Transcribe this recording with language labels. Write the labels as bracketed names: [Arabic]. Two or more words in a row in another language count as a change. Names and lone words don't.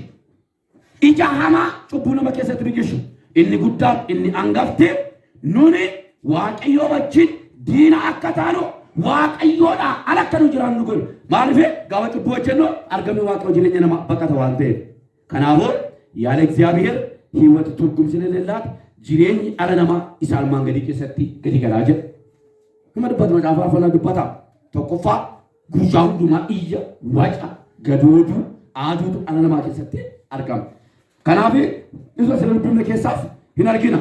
[Oromo] Ija hamaa cubbuu nama keessatti biqilchu. Inni guddaan inni hangafti nuni waaqayyoo wajjin diina akka taanu waaqayyoodhaa ala akka nu jiraannu godhu. Maaliif gaafa cubbuu hojjennu argamni waaqayyoo jireenya nama bakkata waan ta'eef. Kanaafuu yaala [Amharic] እግዚአብሔር ህይወት ትርጉም ስለሌላት [Oromo] jireenyi dhala namaa isa armaan gadii keessatti gadi galaa jira. Nama dubbatu macaafa faarfannaa dubbata. Tokkoffaa guyyaa hundumaa iyya waca gadooduu aaduutu dhala namaa keessatti argama. Kanaaf isa sirna dubbifne keessaaf hin argina.